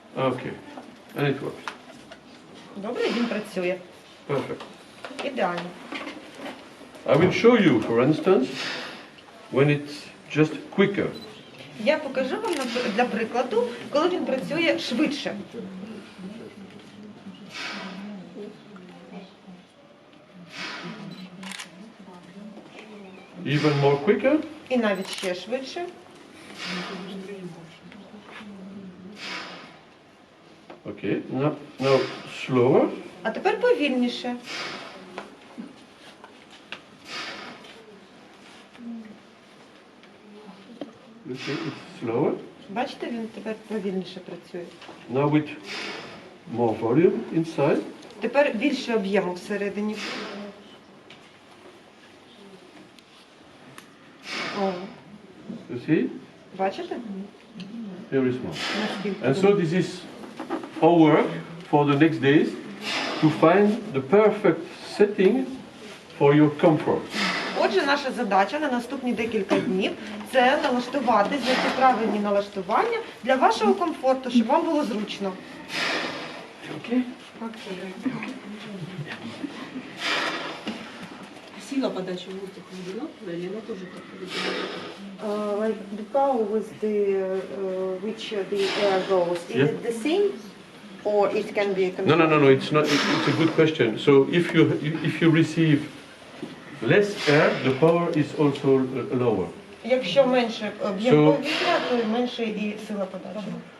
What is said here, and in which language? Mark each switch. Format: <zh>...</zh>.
<en>Okay. And it works.</en> <uk>Добре, він працює.</uk> <en>Perfect.</en> <uk>Ідеально.</uk> <en>I will show you, for instance, when it's just quicker.</en> <uk>Я покажу вам для прикладу, коли він працює швидше.</uk> <en>Even more quicker.</en> <uk>І навіть ще швидше.</uk> <en>Okay. Now slower.</en> <uk>А тепер повільніше.</uk> <en>Okay, it's slower.</en> <uk>Бачите, він тепер повільніше працює.</uk> <en>Now with more volume inside.</en> <uk>Тепер більше об'єму всередині. О,</uk> <en>You see?</en> <uk>бачите?</uk> <en>Very small.</en> <uk>Наскільки</uk> <en>And so this is our work for the next days to find the perfect setting for your comfort.</en> <uk>Отже, наша задача на наступні декілька днів – це налаштувати, знайти правильні налаштування для вашого комфорту, щоб вам було зручно.</uk> <en>Okay?</en> <ru>Сила подачи воздуха одинаковая или она тоже как-то</ru> <en>Like the power with which the air goes, is Yeah. it the same or it can be No. It's not. It's a good question. So if you receive less air, the power is also lower.</en> <uk>Якщо менше об'єм</uk> <en>So-</en> <uk>повітря, то й менше і сила подачі.</uk>